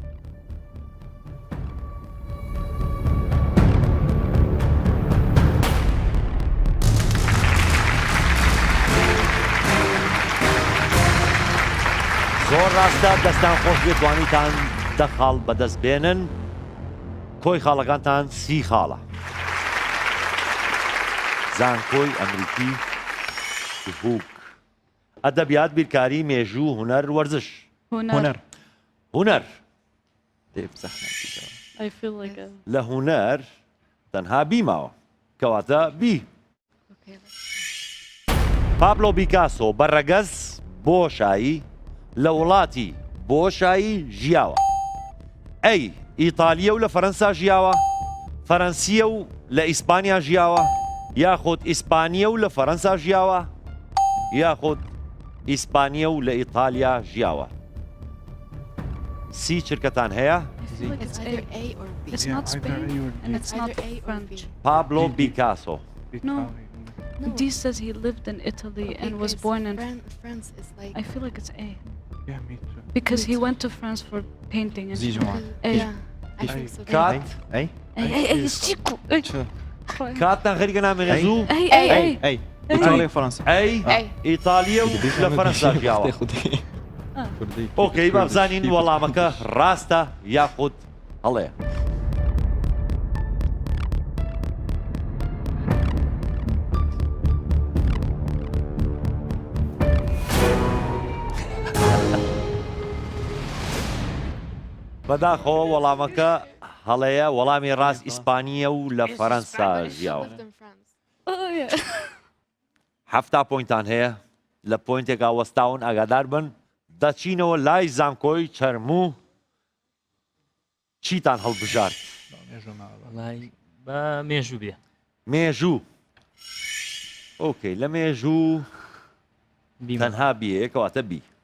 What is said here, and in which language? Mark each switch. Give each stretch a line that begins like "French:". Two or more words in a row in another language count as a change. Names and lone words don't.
Central Kurdish: زۆر ڕاستە دەستان خۆش بێتوانیتان 10 خاڵ بەدەست بێنن. کۆی خاڵەکانتان 30 خاڵە. زانکۆی ئەمریکی هوک ئەدەبیات بیرکاری مێژوو هونەر وەرزش هونەر
English: I feel like a...
Central Kurdish: لە هونەر تەنها بیماوە کەواتە بی. پابلۆ بیکاسۆ بەڕەگەز بۆشایی لە وڵاتی بۆشایی ژیاوە؟ ئەی ئیتالیە و لە فەرەنسا ژیاوە، فەرەنسیە و لە ئیسپانیا ژیاوە، یاخود ئیسپانیە و لە فەرەنسا ژیاوە، یاخود ئیسپانیە و لە ئیتالیا ژیاوە. 30 چرکەتان هەیە؟
English: It's either A or B. It's not Spain and it's not French. پابلۆ بیکاسۆ. No. D says he lived in Italy and was born in... France is like... I feel like it's A. Yeah, me too. Because he went to France for painting and... A. I think so.
Central Kurdish: کات
English: Hey, Chico!
Central Kurdish: کاتتان خەریکە نامێنێ زوو؟
English: Hey!
Arabic: إيطاليا وفرنسا.
Central Kurdish: ئەی ئیتالیە و لە فەرەنسا ژیاوە. ئۆکەی با بزانین وەڵامەکە ڕاستە یاخود هەڵەیە. بەداخەوە وەڵامەکە هەڵەیە. وەڵامی ڕاست ئیسپانیە و لە فەرەنسا ژیاوە.
English: Lived in France.
Central Kurdish: 7 پۆینتان هەیە. لە پۆینتێکا وەستاون ئاگادار بن. دەچینەوە لای زانکۆی چەرموو. چیتان هەڵبژارد؟ بە مێژوو بێ. مێژوو. ئۆکەی لە مێژوو تەنها بیەیە کەواتە بی.